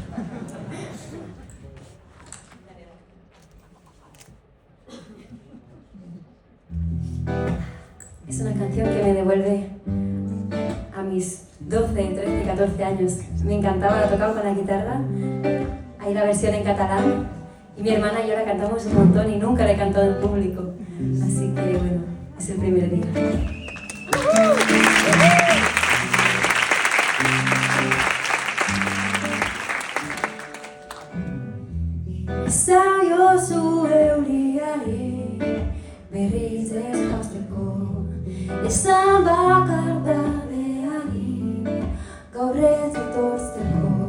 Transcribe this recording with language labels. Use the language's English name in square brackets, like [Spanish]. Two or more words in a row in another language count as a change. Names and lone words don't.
[Spanish] Es una canción que me devuelve a mis 12, 13, 14 años. Me encantaba, la tocaba con la guitarra. Hay la versión en catalán. Y mi hermana y yo la cantamos un montón y nunca la he cantado en público. Así que, bueno, es el primer día. [Basque] Zaiozu euriari berriz ez jazteko, esan bakardadeari gaur ez etortzeko.